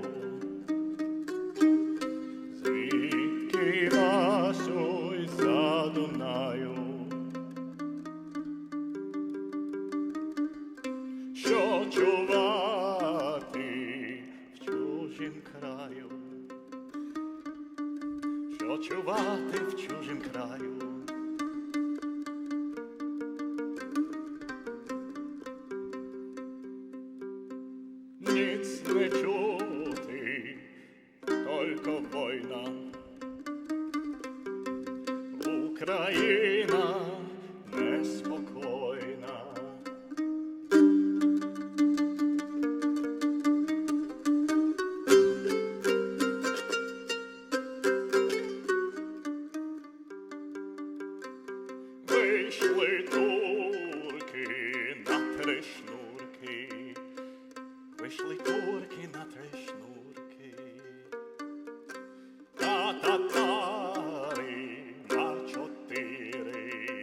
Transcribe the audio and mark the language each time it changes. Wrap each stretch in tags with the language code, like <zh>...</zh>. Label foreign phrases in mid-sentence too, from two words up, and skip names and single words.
<uk>Звідки Васю за Дунаю? Що чувати в чужім краю? Що чувати в чужім краю?</uk> <pl>Nic nie czuty, tylko wojna. Ukraina niespokojna. Wyszły Turki na te sznurki.</pl> <uk>Вийшли турки на три шнурки, та татари на чотири.</uk>